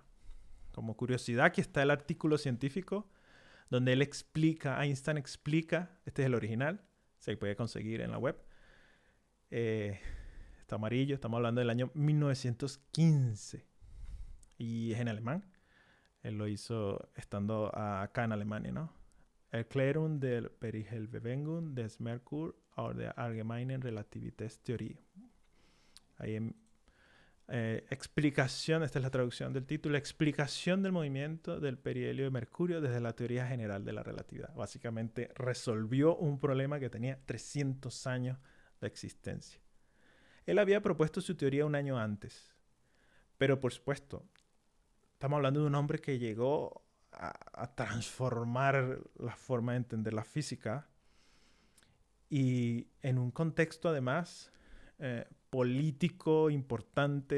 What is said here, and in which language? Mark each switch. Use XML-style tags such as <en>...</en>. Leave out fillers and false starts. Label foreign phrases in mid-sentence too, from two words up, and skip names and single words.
<es>Como curiosidad, aquí está el artículo científico donde él explica, Einstein explica, este es el original, se puede conseguir en la web. Está amarillo, estamos hablando del año 1915 y es en alemán. Él lo hizo estando acá en Alemania, ¿no?</es> <de>Erklärung der Perihelbewegung des Merkur aus der allgemeinen Relativitätstheorie.</de> <es>Ahí explicación, esta es la traducción del título, explicación del movimiento del perihelio de Mercurio desde la teoría general de la relatividad. Básicamente resolvió un problema que tenía 300 años de existencia. Él había propuesto su teoría un año antes, pero por supuesto, estamos hablando de un hombre que llegó a transformar la forma de entender la física y en un contexto además político importante.</es>